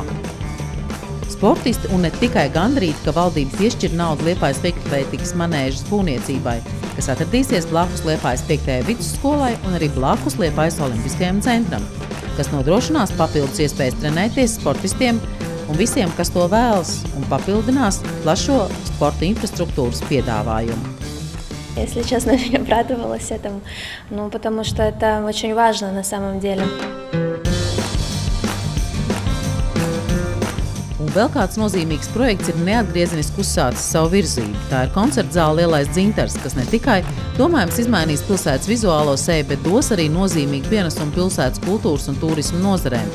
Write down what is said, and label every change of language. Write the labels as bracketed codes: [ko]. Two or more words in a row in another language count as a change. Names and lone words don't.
[lv] Sportisti un ne tikai gandrīti, ka valdība piešķir naudu Liepājas vieglatlētikas manēžas būvniecībai, kas atradīsies blakus Liepājas 5. vidusskolai un arī blakus Liepājas olimpiskajam centram, kas nodrošinās papildus iespējas trenēties sportistiem un visiem, kas to vēlas, un papildinās plašo sporta инфраструктуру piedāvājumu. [ru] Если честно, я обрадовалась этому, потому что это очень важно на самом деле. [lv] Un vēl kāds nozīmīgs projekts ir neatgriezeniski uzsācis savu virzību. Tā ir koncertzāle Lielais Dzintars, kas ne tikai domājams izmainīs pilsētas vizuālo seju, bet dos arī nozīmīgu pienesumu pilsētas kultūras un turismu nozarēm.